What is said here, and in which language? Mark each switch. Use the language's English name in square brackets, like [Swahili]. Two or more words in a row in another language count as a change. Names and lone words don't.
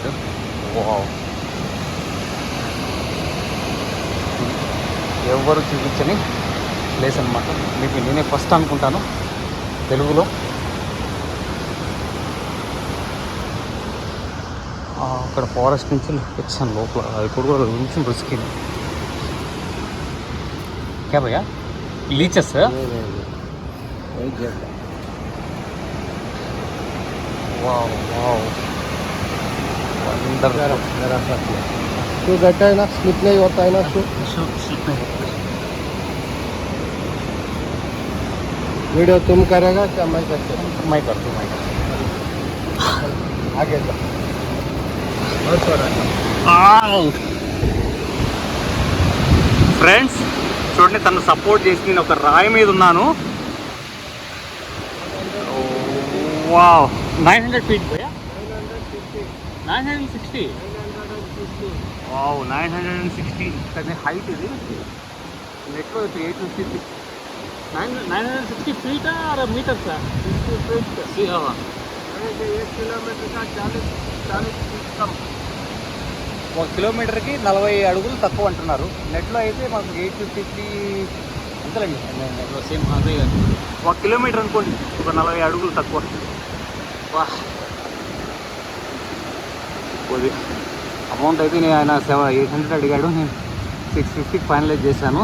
[Telugu] వావ్, ఎవరు చూపించని ప్లేస్ అనమాట. మీకు నేనే ఫస్ట్ అనుకుంటాను తెలుగులో. అక్కడ ఫారెస్ట్ నుంచి వచ్చాను లోపల. అది కూడా కొంచెం రిస్కీ. [Hindi] क्या भैया लीचेस है? वाओ वाओ, अंदर मेरा साथ तो बैठा है ना, स्लिप नहीं होता है ना. स्लिप नहीं होता. वीडियो तुम करेगा क्या मैं करते? मैं करता हूँ. आगे जा बहुत थोड़ा [Telugu] ఫ్రెండ్స్ చూడండి, తను సపోర్ట్ చేసి నేను ఒక రాయి మీద ఉన్నాను. వావ్, 900 feet భయ్యా, 960. వావ్, 960 కానీ హైట్ ఇది. [English] నెట్లో 850 960 feet or meters sir? 60 feet. [Hindi] अरे 1 किलोमीटर का 40 feet कम. [Telugu] 1 కిలోమీటర్కి 40 అడుగులు తక్కువ అంటున్నారు. నెట్లో అయితే మాకు 850 అంతేలేండి. సేమ్ అదే 1 కిలోమీటర్ అనుకోండి, ఒక 40 అడుగులు తక్కువ. వా, కొద్ది అమౌంట్ అయితే నేను ఆయన 800 అడిగాడు, నేను 650 ఫైనలైజ్ చేశాను.